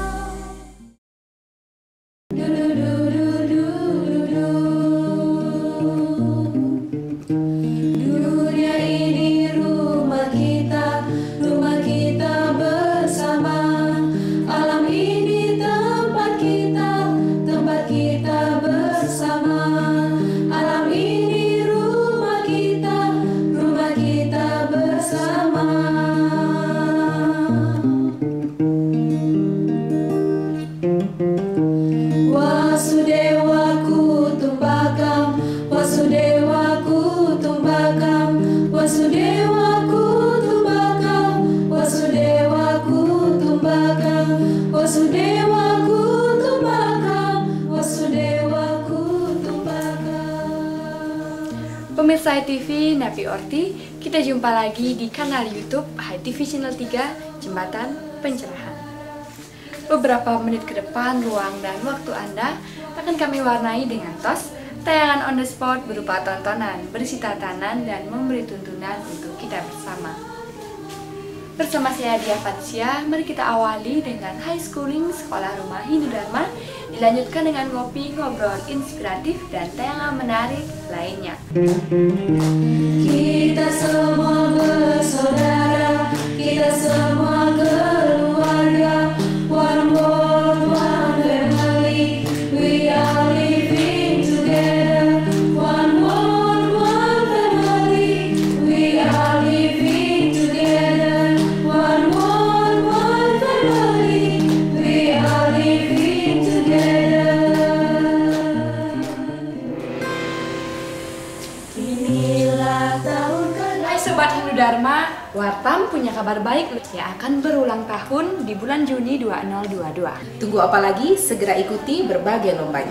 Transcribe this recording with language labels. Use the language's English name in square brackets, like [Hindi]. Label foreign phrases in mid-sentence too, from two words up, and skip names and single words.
[Indonesian] Dunia ini rumah kita bersama. Alam ini tempat kita bersama. Alam ini rumah kita bersama. [Sanskrit] वसुधैव कुटुम्बकम्, वसुधैव कुटुम्बकम्, वसुधैव कुटुम्बकम्, वसुधैव कुटुम्बकम्, वसुधैव कुटुम्बकम्, वसुधैव कुटुम्बकम्. [Indonesian] Pemirsa HiTV, Napi Orti, kita jumpa lagi di kanal YouTube HiTV Channel 3, Jembatan Pencerahan. Beberapa menit ke depan, ruang dan waktu Anda akan kami warnai dengan TOS, tayangan [English] on the spot [Indonesian] berupa tontonan, berisi tatanan, dan memberi tuntunan untuk kita bersama. Bersama saya Dia Fancia, mari kita awali dengan [English] high schooling [Indonesian] Sekolah Rumah Hindu Dharma, dilanjutkan dengan ngopi, ngobrol inspiratif, dan tayangan menarik lainnya. Kita semua bersaudara, kita semua keluarga. [English] One world, one family, we are living together. One world, one family, we are living together. One world, one family, we are living together. [Indonesian] Inilah tahun Hai Sobat Hindu Dharma, Wartam punya kabar baik yang akan berulang tahun di bulan Juni 2022. Tunggu apa lagi? Segera ikuti berbagai lombanya.